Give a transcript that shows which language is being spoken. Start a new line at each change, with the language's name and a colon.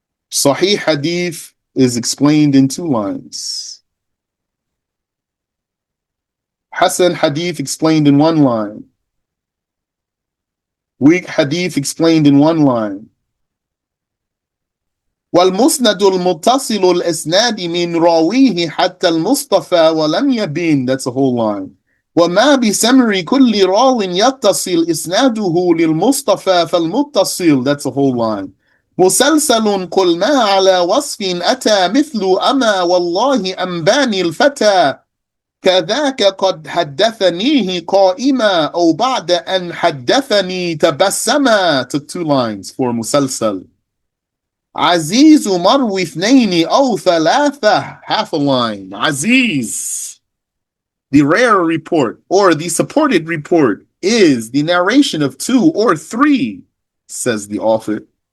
English: Sahih hadith is explained in 2 lines. Hasan hadith explained in 1 line. Weak hadith explained in 1 line.
Arabic: والمسند المتصل الإسناد من راويه حتى المصطفى ولم يبين,
English: that's a whole line.
Arabic: وما بسمر كل راو يتصل إسناده للمصطفى فالمتصل,
English: that's a whole line.
Arabic: مسلسل قل ما على وصف أتى مثل أما والله أنباني الفتى كذاك قد حدثنيه قائما أو بعد أن حدثني تبسما,
English: took 2 lines for
Arabic: مسلسل. عزيز مروي 2 أو 3,
English: half a line. Aziz, the rare report or the supported report, is the narration of 2 or 3, says the author.